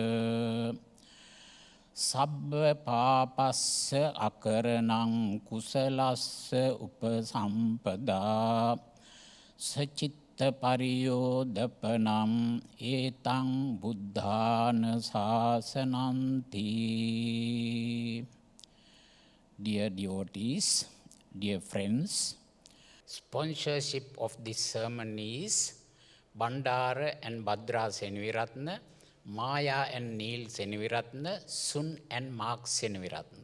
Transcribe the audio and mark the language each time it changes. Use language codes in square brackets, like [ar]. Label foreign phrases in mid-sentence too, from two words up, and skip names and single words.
[pi] Sabba Papassa Akaranang Kusalassa Upasampada Sachitta Pariyodapanam Etang Buddhana Sasananti. [en] Dear devotees, dear friends, sponsorship of this sermon is Bandara and Bhadra Senaviratna, Maya and Neil Senaviratna, Sun and Mark Senaviratna.